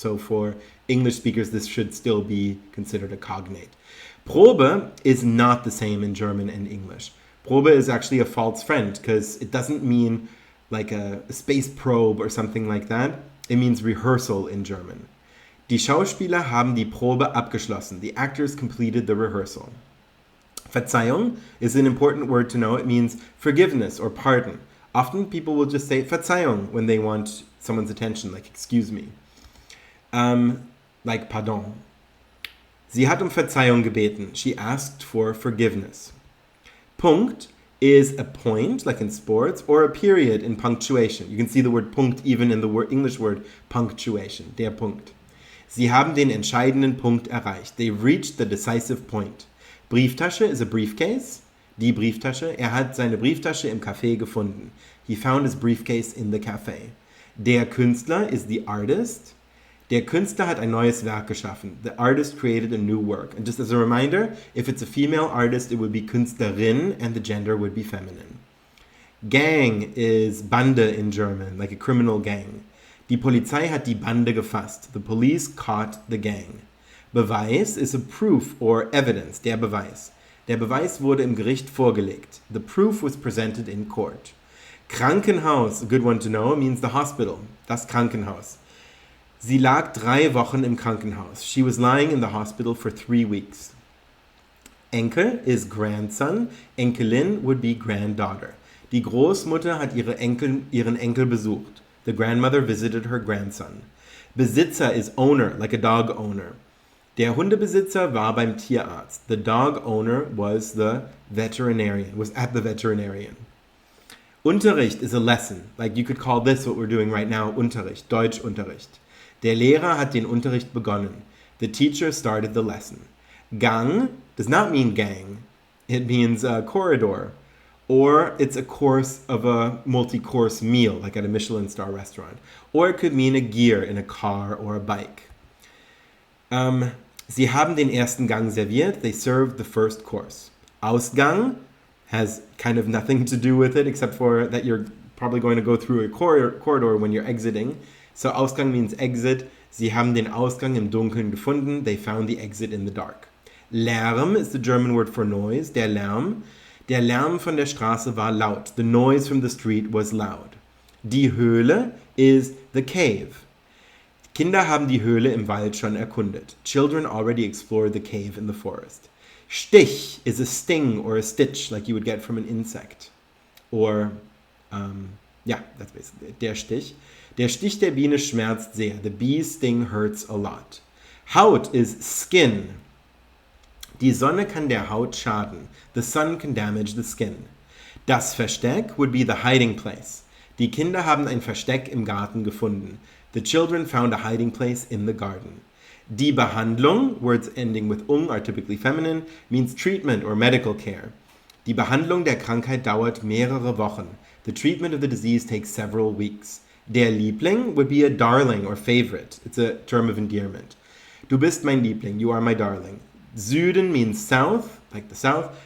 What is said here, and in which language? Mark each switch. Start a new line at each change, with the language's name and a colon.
English: So for English speakers, this should still be considered a cognate. Probe is not the same in German and English. Probe is actually a false friend because it doesn't mean like a space probe or something like that. It means rehearsal in German.
German: Die Schauspieler haben die Probe abgeschlossen.
English: The actors completed the rehearsal. Verzeihung is an important word to know. It means forgiveness or pardon. Often people will just say Verzeihung when they want someone's attention, like excuse me. Like pardon.
German: Sie hat Verzeihung gebeten.
English: She asked for forgiveness. Punkt is a point, like in sports, or a period in punctuation. You can see the word Punkt even in the English word punctuation.
German: Der Punkt. Sie haben den entscheidenden Punkt erreicht.
English: They reached the decisive point. Brieftasche is a briefcase.
German: Die Brieftasche. Hat seine Brieftasche im Café gefunden.
English: He found his briefcase in the cafe. Der Künstler is the artist.
German: Der Künstler hat ein neues Werk geschaffen.
English: The artist created a new work. And just as a reminder, if it's a female artist, it would be Künstlerin and the gender would be feminine. Gang is Bande in German, like a criminal gang.
German: Die Polizei hat die Bande gefasst.
English: The police caught the gang. Beweis is a proof or evidence. Der Beweis.
German: Der Beweis wurde im Gericht vorgelegt.
English: The proof was presented in court. Krankenhaus, a good one to know, means the hospital.
German: Das Krankenhaus. Sie lag 3 Wochen im Krankenhaus.
English: She was lying in the hospital for 3 weeks. Enkel is grandson. Enkelin would be granddaughter.
German: Die Großmutter hat ihren Enkel besucht.
English: The grandmother visited her grandson. Besitzer is owner, like a dog owner.
German: Der Hundebesitzer war beim Tierarzt.
English: The dog owner was the veterinarian, was at the veterinarian. Unterricht is a lesson. Like you could call this what we're doing right now, Unterricht, Deutschunterricht.
German: Der Lehrer hat den Unterricht begonnen.
English: The teacher started the lesson. Gang does not mean gang. It means a corridor. Or it's a course of a multi-course meal, like at a Michelin star restaurant. Or it could mean a gear in a car or a bike.
German: Sie haben den ersten Gang serviert.
English: They served the first course. Ausgang has kind of nothing to do with it except for that you're probably going to go through a corridor when you're exiting. So Ausgang means exit.
German: Sie haben den Ausgang im Dunkeln gefunden.
English: They found the exit in the dark. Lärm is the German word for noise.
German: Der Lärm. Der Lärm von der Straße war laut.
English: The noise from the street was loud. Die Höhle is the cave.
German: Kinder haben die Höhle im Wald schon erkundet.
English: Children already explored the cave in the forest. Stich is a sting or a stitch like you would get from an insect. Or, that's basically it. Der Stich.
German: Der Stich der Biene schmerzt sehr.
English: The bee's sting hurts a lot. Haut is skin.
German: Die Sonne kann der Haut schaden.
English: The sun can damage the skin. Das Versteck would be the hiding place.
German: Die Kinder haben ein Versteck im Garten gefunden.
English: The children found a hiding place in the garden. Die Behandlung, words ending with are typically feminine, means treatment or medical care.
German: Die Behandlung der Krankheit dauert mehrere Wochen.
English: The treatment of the disease takes several weeks. Der Liebling would be a darling or favorite. It's a term of endearment.
German: Du bist mein Liebling,
English: you are my darling. Süden means south, like the south.